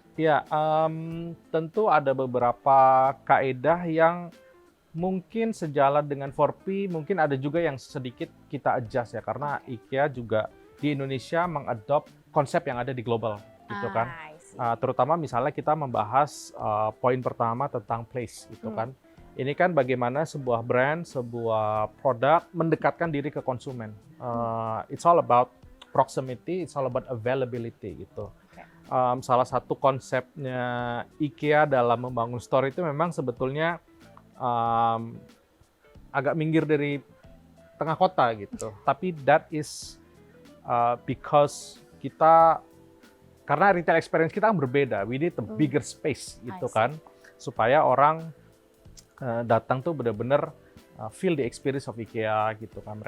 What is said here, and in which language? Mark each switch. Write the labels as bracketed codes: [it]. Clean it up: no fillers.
[id] Ya, tentu ada beberapa kaedah yang mungkin sejalan dengan 4P, mungkin ada juga yang sedikit kita adjust ya, karena IKEA juga di Indonesia mengadopt konsep yang ada di global, gitu kan. Terutama misalnya kita membahas poin pertama tentang place, gitu kan. Ini kan bagaimana sebuah brand, sebuah produk mendekatkan diri ke konsumen. [en] It's all about proximity, it's all about availability gitu. [id] Salah satu konsepnya IKEA dalam membangun store itu memang sebetulnya agak minggir dari tengah kota gitu. Tapi [en] that is because [id] kita, karena retail experience kita kan berbeda, [en] we need a bigger space [id] gitu kan, supaya orang datang tuh benar-benar [en] feel the experience of IKEA [id] gitu kan.